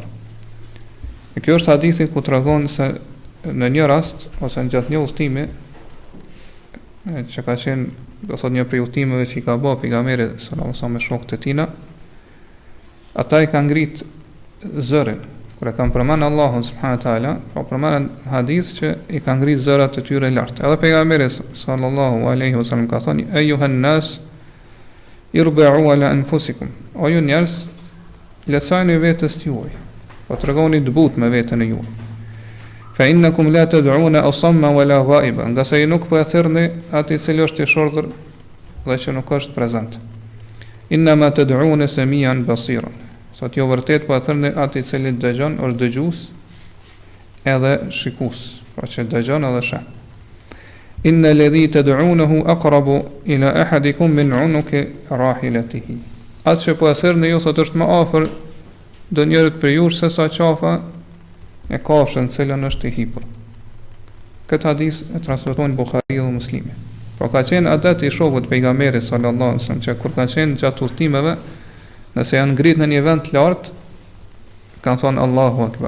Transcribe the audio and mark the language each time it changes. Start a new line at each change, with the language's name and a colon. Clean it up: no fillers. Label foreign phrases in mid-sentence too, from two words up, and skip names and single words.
Albanian: E kjo është hadithi ku tregon se në një rast ose në gjatë një udhëtimi që ka qenë, do thot, një prej udhëtimeve që i ka bërë pejgamberi
Arabic: صلى الله عليه وسلم
Albanian: me shokët e tij, ata i kanë ngrit zërin kur e kanë përmend Allahun
Arabic: سبحانه وتعالى,
Albanian: po përmend hadith që i kanë ngrit zërat e tyre lart. Edhe pejgamberi
Arabic: صلى الله عليه وسلم
Albanian: ka thënë:
Arabic: "أيها الناس اربعوا على أنفسكم."
Albanian: O ju njerëz, leçoni vetes tuaj, po tregoni të butë me veten e juaj.
Arabic: فإنكم لا تدعون أصم ولا غائبا,
Albanian: nga se nuk po e thirrni atë i cili është i shordhur dhe që nuk është prezant.
Arabic: إنما تدعون سميعا بصيرا,
Albanian: sot jo vërtet po e thirrni atë i cili dëgjon, është dëgjues edhe shikues, pra që dëgjon edhe sheh.
Arabic: إن الذي تدعونه أقرب إلى أحدكم من عنق راحلته,
Albanian: atë që po e thirrni ju sot është më afër do njërit për ju se sa qafa e kafshën cilën është i hipur. Këtë hadith e transmetojnë Buhariu dhe Muslimi. Por ka qenë adet i shokut pejgamberit
Arabic: صلى الله عليه وسلم
Albanian: që kur ka qenë gjatë udhëtimeve, nëse janë ngritur në një vend të lartë, kanë thonë
Arabic: الله أكبر.